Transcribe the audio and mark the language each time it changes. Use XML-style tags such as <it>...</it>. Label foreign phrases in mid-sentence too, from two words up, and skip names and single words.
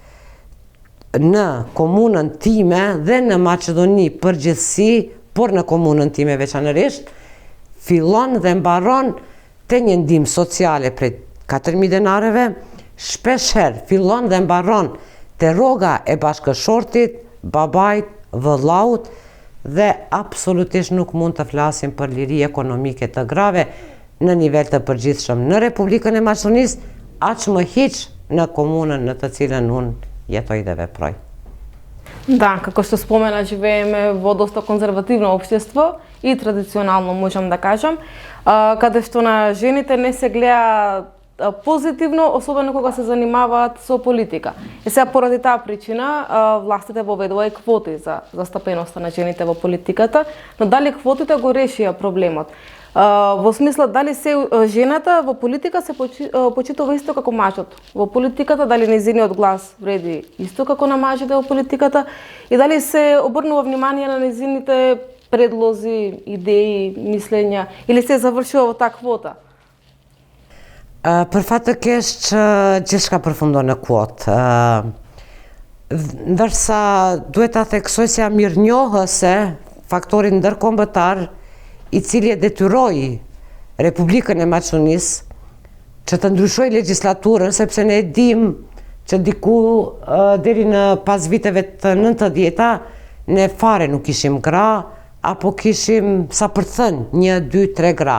<sq>në komunën time dhe në Maqedoni përgjithësi, por në komunën time veçanërisht, fillon dhe mbaron te një ndihmë sociale prej 4.000 denareve, shpeshherë fillon dhe mbaron te rroga e bashkëshortit, babait, vëllaut, dhe absolutisht nuk mund të flasim për liri ekonomike të grave në nivel të përgjithshëm në Republikën e Maqedonisë, aq më hiq në komunën në të cilën unë jetoj dhe veproj.</sq> <mk>Да, како што спомена, живееме во доста конзервативно општество и традиционално, можам да кажам, каде што на жените не се гледа позитивно, особено кога се занимаваат со политика. И сега поради таа причина властите воведува и квоти за застапеноста на жените во политиката, но дали квотите го решија проблемот? Во смисла, дали се жената во политика се почитува исто како мажот во политиката, дали нејзиниот глас вреди исто како на мажите во политиката и дали се обрнува внимание на нејзините предлози, идеи, мислења или се завршува во таа квота?</mk> <sq>Për fat të keq, gjithçka përfundon në kuotë. Ndërsa duhet ta theksoj se jam mirënjohëse faktorin ndërkombëtar i cili e detyroi Republikën e Maqedonisë që të ndryshoj legjislaturën, sepse ne e dim që diku deri në pas viteve të 90-ta ne fare nuk kishim gra, apo kishim sa për të thënë 1, 2, 3 gra.</sq>